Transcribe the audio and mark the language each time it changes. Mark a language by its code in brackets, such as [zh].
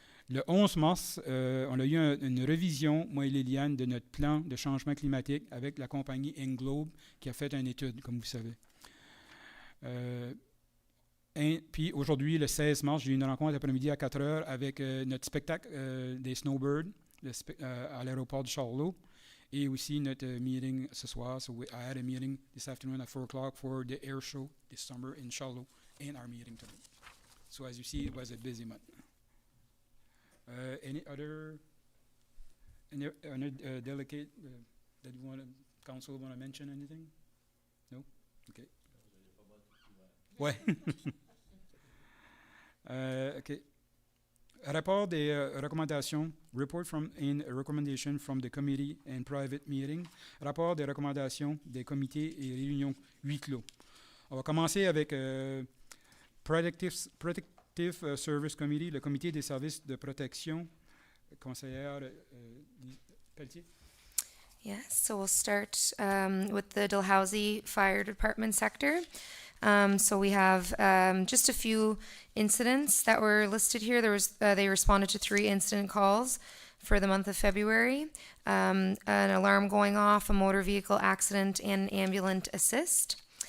[fr] Le 11 mars, on a eu une révision, moi et Liliane, de notre plan de changement climatique avec la compagnie Englobe qui a fait une étude, comme vous savez. Puis aujourd'hui, le 16 mars, j'ai eu une rencontre après-midi à 4 heures avec notre spectacle des Snowbirds à l'aéroport de Charlot et aussi notre meeting ce soir. [en] So I had a meeting this afternoon at 4 o'clock for the air show this summer in Charlot and our meeting today. So as you see, it was a busy month. Any other delegate that you want council want to mention anything? No? Okay. Ouais. [fr] OK. Rapport des recommandations. [en] Report from and a recommendation from the committee and private meeting. [fr] Rapport des recommandations des comités et réunions huis clos. On va commencer avec Protective Service Committee, le comité des services de protection. Conseillère Pelletier. [en] Yes, so we'll start with the Dalhousie Fire Department sector. So we have just a few incidents that were listed here. They responded to 3 incident calls for the month of February. An alarm going off, a motor vehicle accident, and an ambulance assist.